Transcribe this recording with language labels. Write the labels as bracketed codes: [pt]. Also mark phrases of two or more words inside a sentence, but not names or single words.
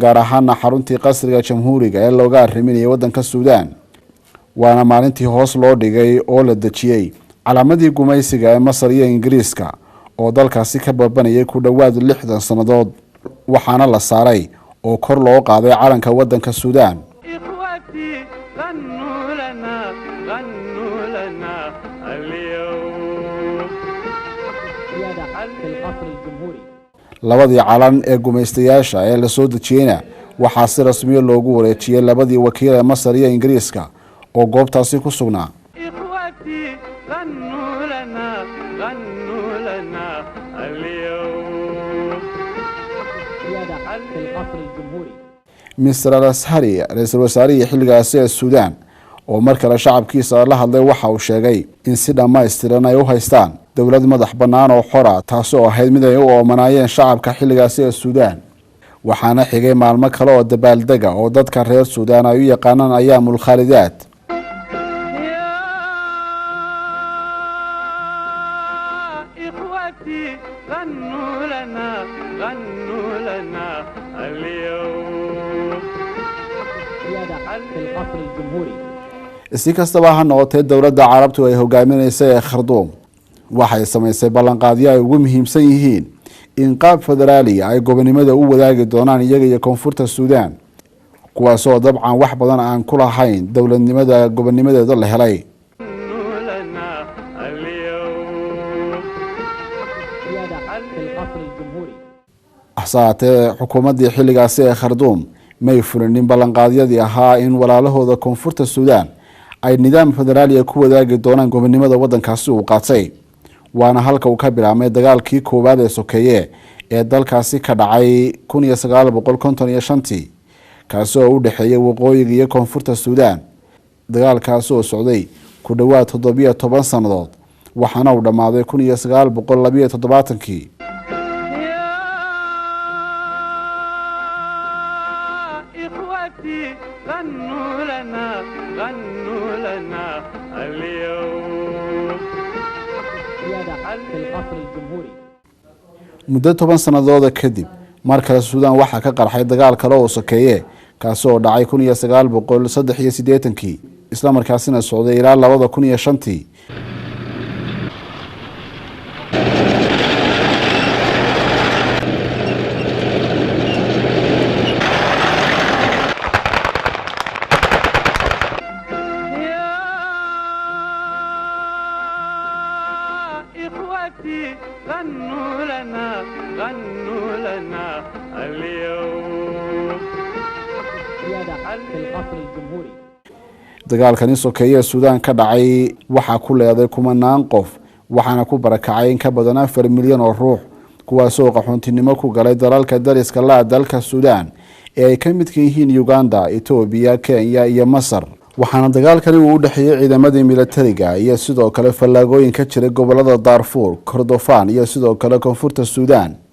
[so] gaar ahaan xaruntii qasriga jamhuuriga ee looga arriminayay wadanka suudaan waana maalintii hoos loo dhigay oo la dejiyay calaamadii gumaysiga ee Masar iyo Ingiriiska oo dalkaasi ka babanayay ku dhawaad 60 sanadood waxaana la saaray oo kor loo qaaday calanka wadanka suudaan [ar] إخوتي غنوا لنا اليوم سيادة في القصر الجمهوري. [so] labadii calan ee gumaystayaasha ee la soo dejiyayna waxaa si rasmi ah loogu wareejiyay labadii wakiil ee Masar iyo Ingiriiska oo goobtaasi ku sugnaa [ar] إخوتي غنوا لنا اليوم سيادة في القصر الجمهوري. [so] Mr al-Ashari ra-iisul wasaarihii xilligaasi ee suudaan oo mar kale shacabkiisa la hadlay waxa uu sheegay in si dhammaystiran ay u haystaan dowlad madax bannaan oo xora taasi oo ahayd mid ay u oomanaayeen shacabka xilligaasi ee suudaan waxaana xigay maalmo kale oo dabaaldega oo dadka reer suudaan ay u yaqaanaan [ar] أيام الخالدات يا إخوتي غنوا لنا اليوم سيادة في القصر الجمهوري. [so] si kastaba ha noqotee dowladda carabtu ay hogaaminaysay ee Khartoum waxay samaysay ballanqaadyo ay ugu muhiimsan yihiin in qaab federaali ay gobonimada u wadaagi doonaan iyaga iyo koonfurta suudaan kuwaas oo dabcan wax badan aan ku lahayn dowladnimada gobonimadeeda la helay [ar] غنوا لنا اليوم سيادة في القصر الجمهوري. [so] axsaatee xukuumaddii xilligaasi ee Khartoum may fulinin ballanqaadyadii ahaa in walaalahooda koonfurta suudaan ay nidaam federaali ku wadaagi doonaan gobonimada wadankaasi uu qaatay waana halka uu ka bilaabmay dagaalkii koowaad ee sokeeye ee dalkaasi ka dhacay 1955 kaasi oo u dhaxeeyay waqooyiga iyo koonfurta suudaan dagaalkaasi oo socday ku dhawaad 17 sanadood waxaana uu dhamaaday 1972 [ar] يا إخوتي غنوا لنا اليوم سيادة في القصر الجمهوري. [so] muddo 10 sanadooda kadib mar kale suudaan waxaa ka qarxay dagaal kale oo sokeeye kaasi oo dhacay 1983 isla markaasina socday ilaa 2005 [ar] يا إخوتي غنوا لنا اليوم سيادة في القصر الجمهوري. [so] dagaalkani sokeeye suudaan ka dhacay waxaa ku leeday kumanaan qof waxaana ku barakacay in ka badan 4 milyan oo ruux kuwaasoo qaxoontinimo ku galay dalalka dariska la dalka suudaan ee ay ka midka yihiin Uganda, Ethiopia, Kenya iyo Masar. waxaana dagaalkani uu u dhaxeeyay ciidamadii militariga iyo sidoo kale fallaagooyin ka jiray gobolada Darfur, Kordofan iyo sidoo kale koonfurta Suudaan.